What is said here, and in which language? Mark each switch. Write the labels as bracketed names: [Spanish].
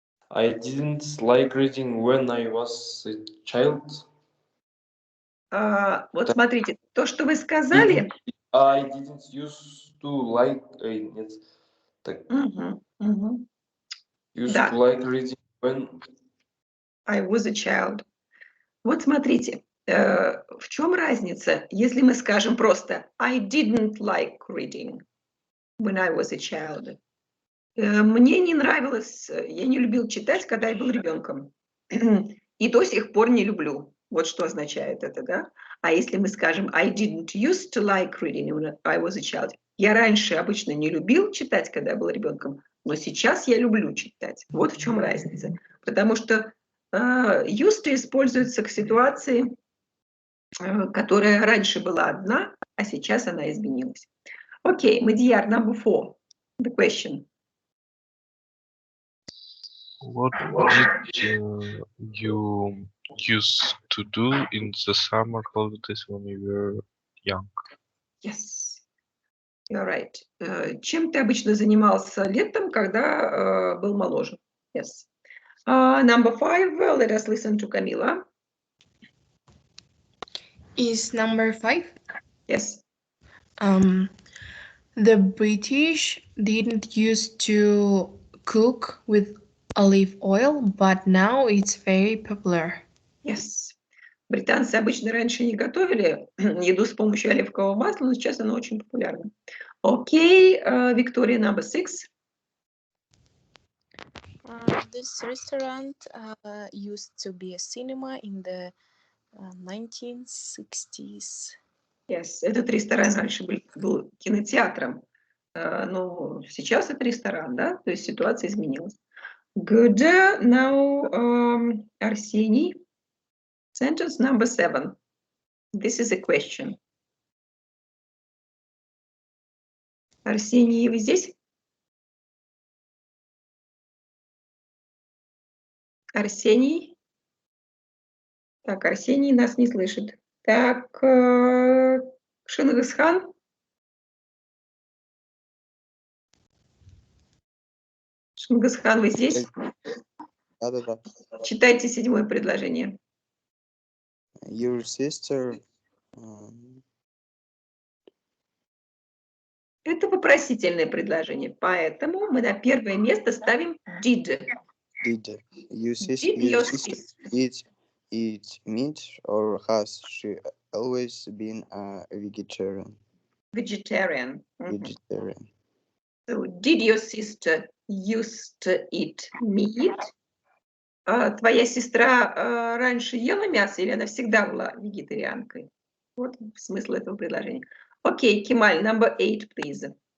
[English] like reading when I was a child. [Russian] Вот смотрите, то, что вы сказали. [English] I didn't used to like [Russian] нет, так, [English] used [Russian] Да. [English] to like reading when I was a child. [Russian] Вот смотрите, в чем разница, если мы скажем просто [English] I didn't like reading when I was a child. [Russian] Мне не нравилось, я не любил читать, когда я был ребенком. И до сих пор не люблю. Вот что означает это, да? А если мы скажем [English] I didn't used to like reading when I was a child. [Russian] Я раньше обычно не любил читать, когда я был ребенком, но сейчас я люблю читать. Вот в чем разница. Потому что used to используется к ситуации, которая раньше была одна, а сейчас она изменилась. Окей, Мадияр, [English] number 4. The question. What did you used to do in the summer holidays when you were young? Yes, you're right. [Russian] Чем ты обычно занимался летом, когда был моложе? [English] Yes. Number 5, let us listen to Camila. Is number 5? Yes. The British didn't used to cook with olive oil, but now it's very popular. Yes. [Russian] Британцы обычно раньше не готовили еду с помощью оливкового масла, но сейчас оно очень популярно. Окей, Виктория, [English] number 6. This restaurant used to be a cinema in the 1960s. Yes, [Russian] этот ресторан раньше был кинотеатром, но сейчас это ресторан, да? То есть ситуация изменилась. [English] Good. Now, Арсений. Sentence number 7. This is a question. [Russian] Арсений, вы здесь? Арсений? Так, Арсений нас не слышит. Так, Шингисхан? Шингисхан, вы здесь? Да. Читайте 7 предложение. [English] Your sister. [Russian] Это вопросительное предложение, поэтому мы на первое место ставим did. [English] Did your sister eat meat, or has she always been a vegetarian? Vegetarian. Vegetarian. So, did your sister used to eat meat? [Russian] Твоя сестра раньше ела мясо или она всегда была вегетарианкой? Вот смысл этого предложения. Окей, Кемаль, [English] number 8, please.